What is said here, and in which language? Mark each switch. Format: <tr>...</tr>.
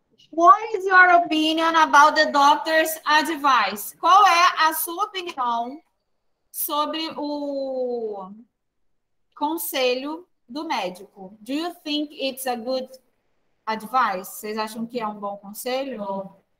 <en>What is your opinion about the doctor's advice?</en> <pt>Qual é a sua opinião sobre o conselho do médico?</pt> <en>Do you think it's a good advice?</en> <pt>Vocês acham que é um bom conselho?</pt>